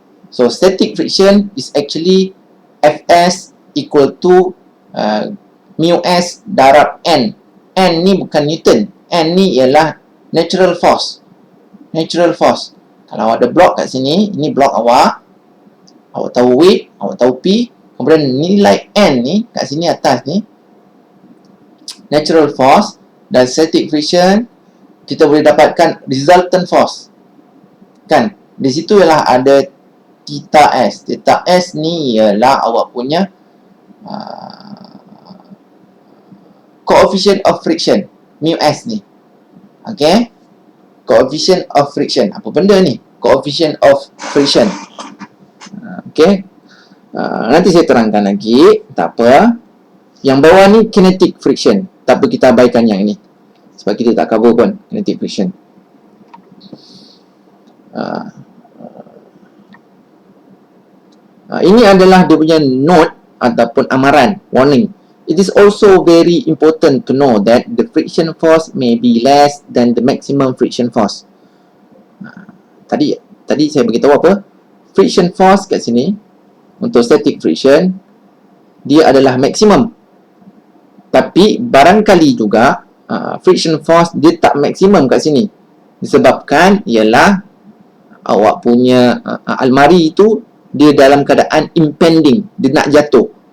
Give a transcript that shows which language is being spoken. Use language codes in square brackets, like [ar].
[en] So, static friction is actually Fs equal to mu s darab N. [ms] N ni bukan Newton. N ni ialah natural force. Natural force. Kalau awak ada block kat sini, ini block awak. Awak tahu weight, awak tahu P. Kemudian nilai N ni, kat sini atas ni, natural force dan static friction, kita boleh dapatkan resultant force. Kan? Di situ ialah ada theta S. Theta S ni ialah awak punya coefficient of friction. Mu S ni. Okay? Coefficient of friction. Apa benda ni? Coefficient of friction. Okay? Nanti saya terangkan lagi. Tak apa. Yang bawah ni kinetic friction. Tak apa, kita abaikan yang ini. Sebab kita tak cover pun kinetic friction. Ini adalah dia punya note ataupun amaran, warning. [en] It is also very important to know that the friction force may be less than the maximum friction force. [ms] Tadi saya beritahu apa? Friction force kat sini untuk static friction dia adalah maksimum. Tapi barangkali juga friction force dia tak maksimum kat sini. Disebabkan ialah awak punya almari itu dia dalam keadaan impending, dia nak jatuh.